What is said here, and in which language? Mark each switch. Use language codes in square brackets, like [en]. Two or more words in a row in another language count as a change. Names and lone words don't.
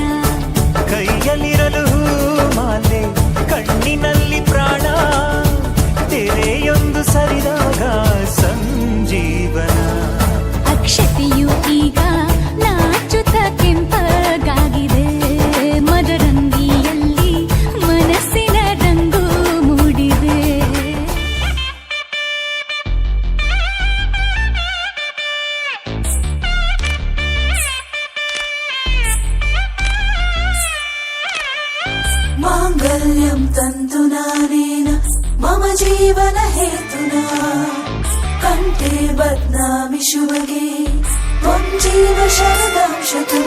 [kn] ಕೈಯಲ್ಲಿರಲು ಮಾಲೆ ಕಣ್ಣಿನಲ್ಲಿ ಪ್ರಾಣ ತೆರೆಯೊಂದು ಸರಿದಾಗ ಸಂಜೀವನ. ಅಕ್ಷತೆಯು ಈಗ ನಾಚುತ್ತ ಕೆಂಪಗಾಗಿದೆ. ಮದರಂಗಿಯಲ್ಲಿ ಮನಸ್ಸಿನ ರಂಗು ಮೂಡಿದೆ. [sa] माङ्गल्यं तन्तुनानेन मम जीवन हेतुना कण्ठे बध्नामि शुभगे त्वं जीव शरदं शतम्.